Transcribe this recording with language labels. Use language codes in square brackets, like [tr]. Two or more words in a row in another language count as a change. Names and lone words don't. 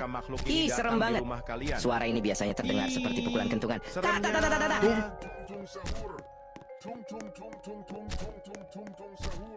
[id] Ih, serem banget. Suara ini biasanya terdengar seperti pukulan kentungan. Tak, tak, tak, tak, tak, tak. Tung sahur. Tung tung tung tung tung tung tung tung tung sahur.